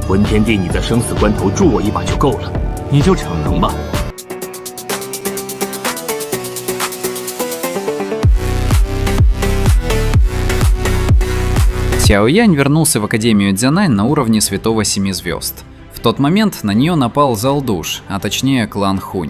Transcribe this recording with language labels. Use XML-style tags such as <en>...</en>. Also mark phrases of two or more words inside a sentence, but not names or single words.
<zh>文天帝，你在生死关头助我一把就够了，你就逞能吧。</zh> <ru>Сяо Янь вернулся в Академию Дзянань на уровне Святого Семи Звезд. В тот момент на нее напал Залдуш, а точнее клан Хунь.</ru>